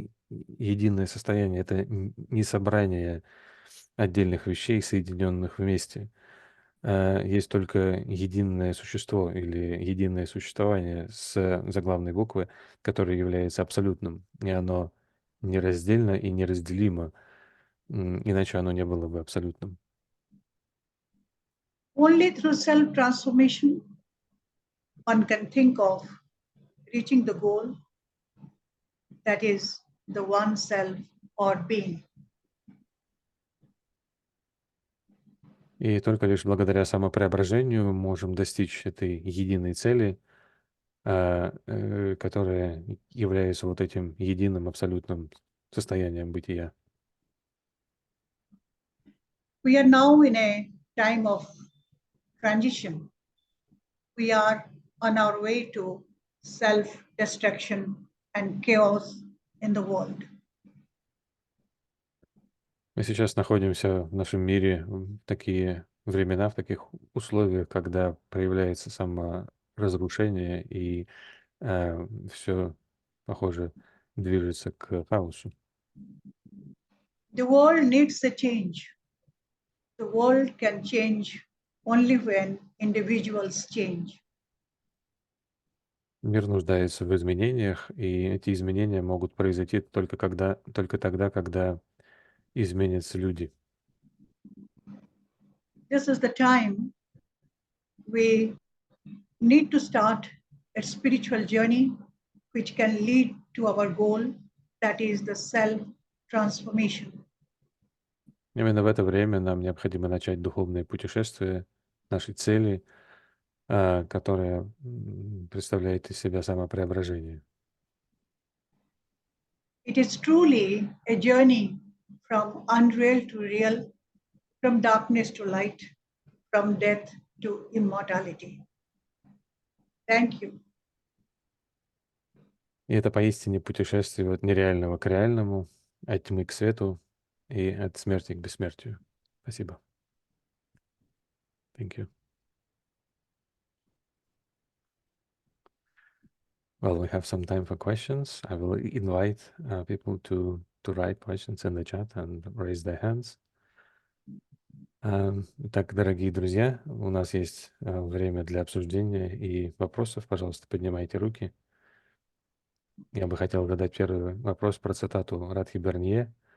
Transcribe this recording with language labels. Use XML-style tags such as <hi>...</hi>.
<ru>единое состояние — это не собрание отдельных вещей, соединенных вместе. Есть только единое существо или единое существование с заглавной буквы, которое является абсолютным, и оно нераздельно и неразделимо, иначе оно не было бы абсолютным.</ru> <en>Only through self-transformation one can think of reaching the goal, that is the one self or being.</en> <ru>И только лишь благодаря самопреображению мы можем достичь этой единой цели, которая является вот этим единым абсолютным состоянием бытия.</ru> <en>We are now in a time of transition. We are on our way to self-destruction and chaos in the world.</en> <ru>Мы сейчас находимся в нашем мире в такие времена, в таких условиях, когда проявляется саморазрушение и все, похоже, движется к хаосу.</ru> <en>The world needs a change. The world can change only when individuals change.</en> <ru>Мир нуждается в изменениях, и эти изменения могут произойти только тогда, когда изменятся люди.</ru> <en>This is the time we need to start a spiritual journey which can lead to our goal, that is the self-transformation.</en> <ru>Именно в это время нам необходимо начать духовное путешествие нашей цели, которая представляет из себя самопреображение.</ru> <en>It is truly a journey from unreal to real, from darkness to light, from death to immortality. Thank you.</en> <ru>И это поистине путешествие от нереального к реальному, от тьмы к свету и от смерти к бессмертию. Спасибо.</ru> <en>Thank you. Well, we have some time for questions. I will invite people to write questions in the chat and raise their hands.</en> <ru>Так, дорогие друзья, у нас есть время для обсуждения и вопросов. Пожалуйста, поднимайте руки. Я бы хотел задать первый вопрос про цитату Радхи Бернье.</ru>